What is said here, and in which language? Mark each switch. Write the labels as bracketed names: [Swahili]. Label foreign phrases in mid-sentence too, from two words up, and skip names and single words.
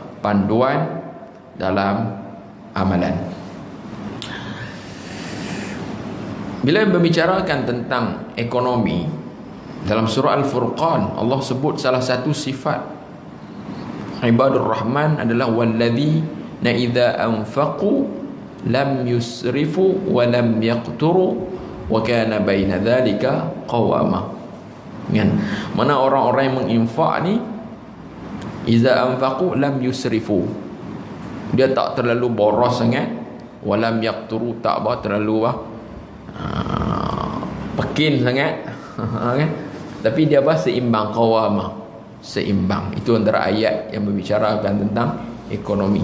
[Malay] Panduan dalam amalan. Bila membicarakan tentang ekonomi, dalam surah Al-Furqan, Allah sebut salah satu sifat Ibadur Rahman adalah [Arabic] والذين إذا أنفقوا لم يسرفوا ولم يقتروا وكان بين ذلك قواما. [Malay] Kan? Mana orang-orang yang menginfak ni, [Arabic] إذا أنفقوا لم يسرفوا, [Malay] dia tak terlalu boros sangat, [Arabic] ولم يقتروا, [Malay] tak terlalu pekin sangat, kan? Tapi dia seimbang, qawama, seimbang. Itu antara ayat yang membicarakan tentang ekonomi.